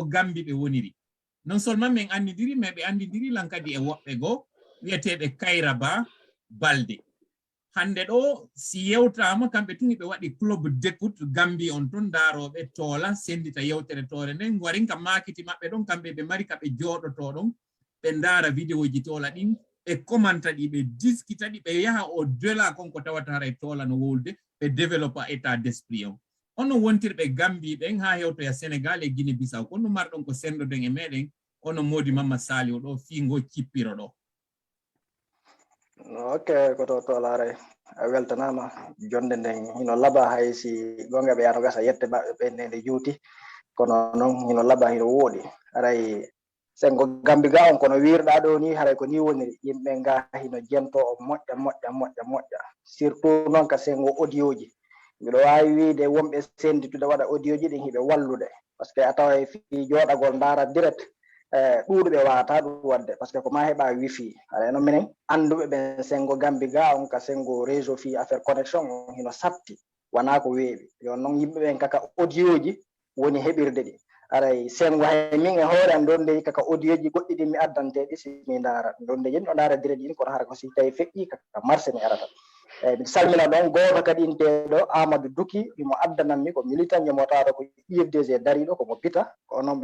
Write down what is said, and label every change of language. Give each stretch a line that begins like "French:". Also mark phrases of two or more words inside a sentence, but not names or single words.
Fula: Gambi ɓe woniri
French: non seulement
Fula: min andidiri mais ɓe andidiri lan kadi e woɓɓe goo wiyeteɓe Kayraba Balde hande ɗo si yewtama kamɓe tun ɓe waɗi
French: club d'écoute
Fula: Gambi on ton daaroɓe toola sendita yewtere tore nden warin ka makiti maɓɓe ɗon kamɓe ɓe mari kaɓe jooɗoto ɗon ɓe ndaara vidéo ji toola ɗin ɓe commenta ɗi ɓe discuta ɗi ɓe yaha
French: au delà
Fula: konko tawata haray toola no wolde ɓe développa
French: état d'esprit
Fula: on ono wontirɓe Gambi ɓen ha hewtoya Sénégal e Guinée Bissau kono marɗon ko sendoden e meɗen ono Modi Mamma Saliou ɗo fiingo cippiro ɗo ok ko to laare weltanama jonde nden hino laba hay si gonga ɓe yato gasa yette ɓe nde juuti kono noon hino laba hino wooɗi aray sengo gambi ga on kono wirɗa ɗo ni haray ko ni woni yimɓe nga hino jento o moƴƴa surtout noon ka sengo audio ji mbiɗo wawi wiide wonɓe senditude waɗa audio ji ɗin hiɓe wallude par ce que a tawa fi joɗagol ndara direct ɗuɗuɓe wawata ɗum wadde par
French: ce que
Fula: ko ma heɓa wifi aɗa no minen anduɓe ɓen sengo gambi ga on ka sengo réseau fi
French: affaire connexion
Fula: on hino satti wona ko weeɓi yon noon yimɓe ɓen kaka audio ji woni heɓirde ɗi aray sengo hay min e hoore am ɗon ndeyi kaka audio ji goɗɗi ɗi mi addanteɗi si mi ndara ɗon nde no ndara direct ɗin kono hara ko si tawi feƴƴi kaka marché mi arata mi salmina ɗon goto kadi inteɗo Amadou Duki imo addananmi ko militant mo tawa ko IFDG dariɗo komo pita ko noon